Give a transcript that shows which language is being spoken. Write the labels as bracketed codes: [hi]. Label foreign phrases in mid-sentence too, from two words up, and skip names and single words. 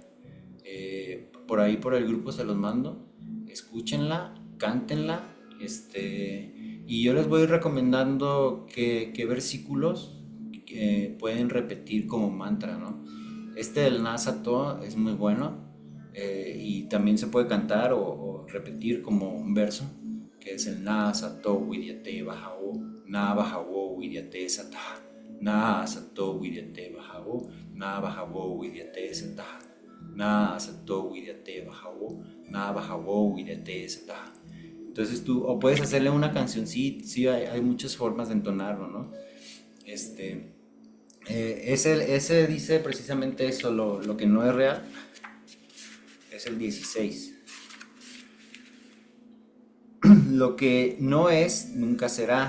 [es] Por ahí por el grupo se los mando, escúchenla, cántenla, y yo les voy recomendando qué versículos pueden repetir como mantra, ¿no? Este del Nasato es muy bueno, y también se puede cantar o repetir como un verso, que es el [sa] नासतो विद्यते भावो, न भावो विद्यते सतः, नासतो विद्यते भावो, न भावो विद्यते सतः, न सतो विद्यते भावो, न भावो विद्यते सतः. [es] Entonces tú, o puedes hacerle una canción, sí, hay muchas formas de entonarlo, ¿no? Ese dice precisamente eso, lo que no es real, es el 16. Lo que no es, nunca será.